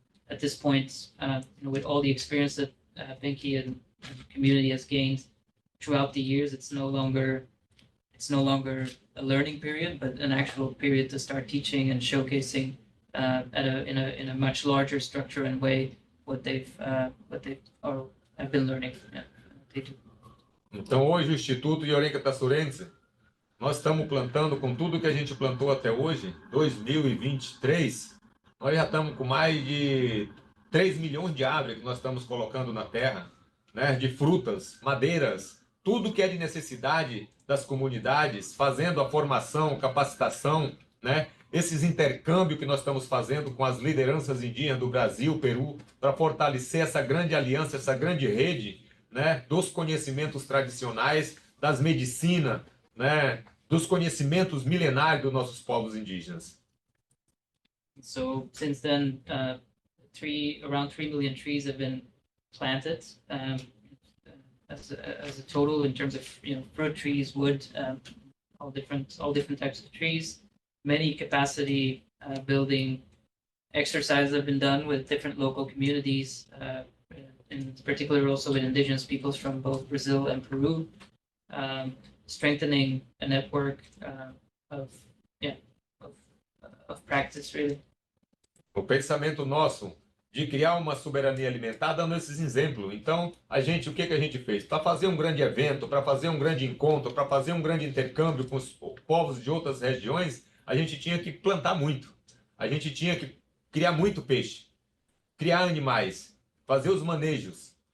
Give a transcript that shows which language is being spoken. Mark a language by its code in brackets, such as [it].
[en] At this point, with all the experience that Benki and the community has gained throughout the years, it's no longer a learning period, but an actual period to start teaching and showcasing in a much larger structure and way what they've have been learning. Yeah, they do. [pt] Então, hoje, o Instituto Yorenka Tassorense, nós estamos plantando, com tudo que a gente plantou até hoje, 2023, nós já estamos com mais de 3 milhões de árvores que nós estamos colocando na terra, de frutas, madeiras, tudo que é de necessidade das comunidades, fazendo a formação, capacitação, esses intercâmbios que nós estamos fazendo com as lideranças indígenas do Brasil, Peru, para fortalecer essa grande aliança, essa grande rede, dos conhecimentos tradicionais, das medicinas, dos conhecimentos milenários dos nossos povos indígenas. [en] So since then, around 3 million trees have been planted as a total in terms of fruit trees, wood, all different types of trees. Many capacity building exercises have been done with different local communities. In particular also with indigenous peoples from both Brazil and Peru, strengthening a network of practice, really. [pt] O pensamento nosso de criar uma soberania alimentar dando esses exemplos. Então, o que a gente fez? Para fazer um grande evento, para fazer um grande encontro, para fazer um grande intercâmbio com os povos de outras regiões, a gente tinha que plantar muito. A gente tinha que criar muito peixe, criar animais, fazer os manejos.